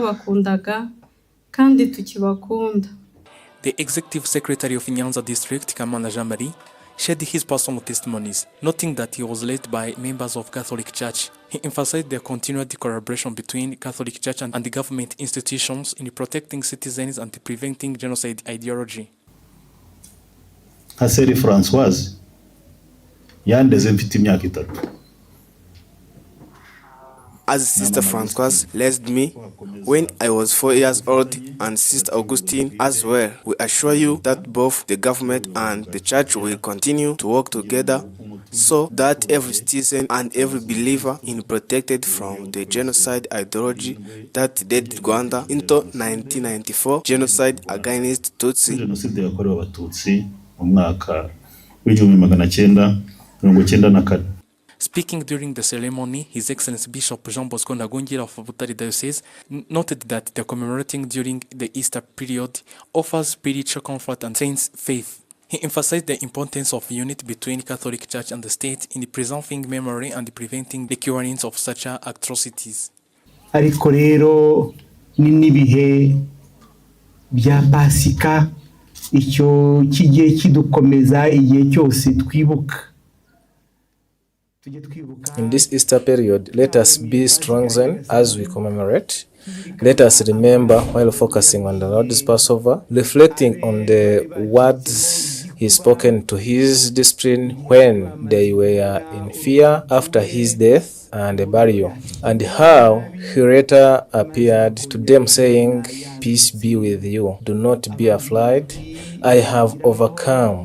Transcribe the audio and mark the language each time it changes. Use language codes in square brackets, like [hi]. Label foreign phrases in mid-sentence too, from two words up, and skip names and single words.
[en] The Executive Secretary of Nyanza District, Kamana Jamari, shared his personal testimonies, noting that he was led by members of Catholic Church. He emphasized the continued collaboration between Catholic Church and the government institutions in protecting citizens and preventing genocide ideology. [rw] Haseri Françoise yandeze mfite imyaka 3. [en] As Sister Françoise led me when I was 4 years old, and Sister Augustine as well, we assure you that both the government and the church will continue to work together so that every citizen and every believer is protected from the genocide ideology that led Rwanda into 1994 genocide against Tutsi. [rw] Genocide yakorewe Abatutsi mu mwaka w'1994. [en] Speaking during the ceremony, His Excellency Bishop Jean Bosco Ntagungira of Butare Diocese noted that the commemorating during the Easter period offers spiritual comfort and saints' faith. He emphasized the importance of unity between Catholic Church and the state in preserving memory and preventing the recurrence of such atrocities. [rw] Ariko rero n'ibihe bya Pasika icyo kigiye kidukomeza igihe cyose twibuka. [en] In this Easter period, let us be strengthened as we commemorate. Let us remember while focusing on the Lord's Passover, reflecting on the words he spoken to his discipline when they were in fear after his death and burial, and how he later appeared to them saying, "Peace be with you, do not be afraid, I have overcome.